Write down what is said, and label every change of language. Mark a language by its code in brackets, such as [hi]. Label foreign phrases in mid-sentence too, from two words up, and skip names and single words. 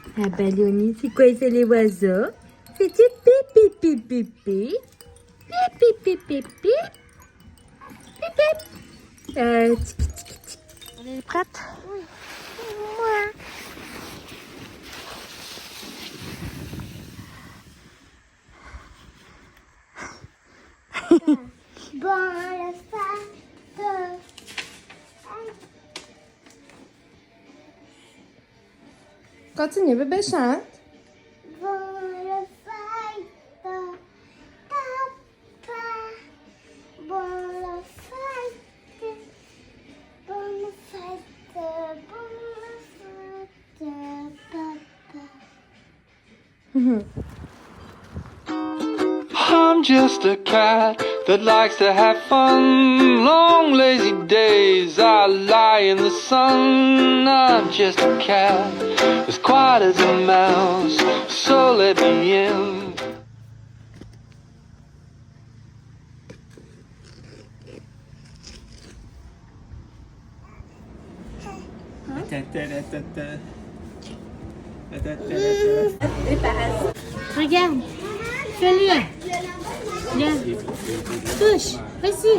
[fr] Ah ben Léonie, c'est quoi ça les oiseaux? C'est du pipi pipi pipi. Pipi pipi pipi. Pipi. Tiki tiki tiki. On est prête? Oui. Ouais. Bon, le faire Continue, bébé, chante. bon, le faire papa. Bon, le faire bon, le faire bon, le faire papa. [en] I'm just a cat that likes to have fun. Long lazy days I lie in the sun. I'm just a cat as quiet as a mouse, so let me in. [fr] Regarde. Fais-le. Viens. Touche. Vas-y.